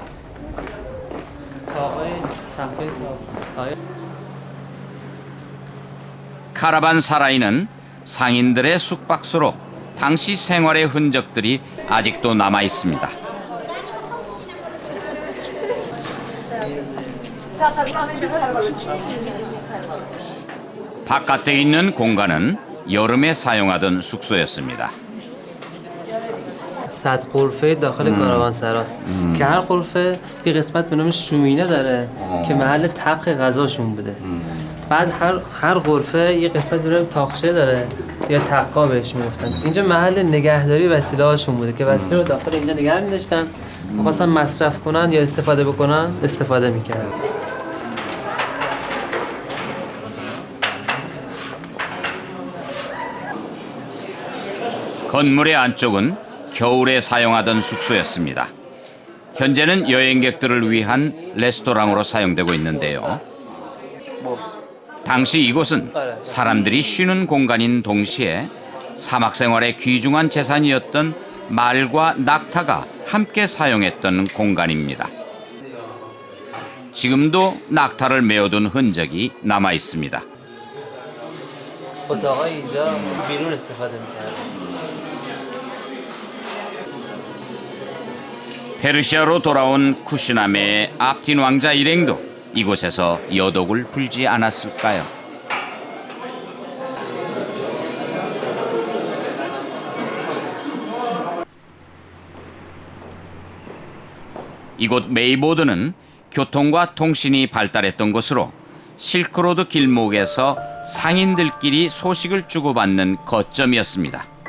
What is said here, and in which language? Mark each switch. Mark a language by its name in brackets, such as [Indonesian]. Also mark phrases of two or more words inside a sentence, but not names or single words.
[Korean] 카라반사라이는 상인들의 숙박소로 당시 생활의 흔적들이 아직도 남아 있습니다. 바깥에 있는 공간은 여름에 사용하던 숙소였습니다. [Persian] صد غرفه داخل کاروانسراست که هر غرفه یه قسمت به نام شومینه داره که محل طبخ غذاشون بوده. بعد هر غرفه یه قسمت به نام تاخچه داره یا تقا بهش میگفتن. اینجا محل نگهداری وسیله هاشون بوده که وسیله رو داخل اینجا نگه می‌داشتن. می‌خواستن مصرف کنن یا استفاده بکنن استفاده می‌کردن. [Korean] 건물의 안쪽은 겨울에 사용하던 숙소였습니다. 현재는 여행객들을 위한 레스토랑으로 사용되고 있는데요. 당시 이곳은 사람들이 쉬는 공간인 동시에 사막 생활의 귀중한 재산이었던 말과 낙타가 함께 사용했던 공간입니다. 지금도 낙타를 메어둔 흔적이 남아 있습니다. [Persian] اتاقای اینجا بیرون استفاده می‌کردن. [Korean] 페르시아로 돌아온 쿠시나메의 압틴 왕자 일행도 이곳에서 여독을 불지 않았을까요? 이곳 메이보드는 교통과 통신이 발달했던 곳으로 실크로드 길목에서 상인들끼리 소식을 주고받는 거점이었습니다.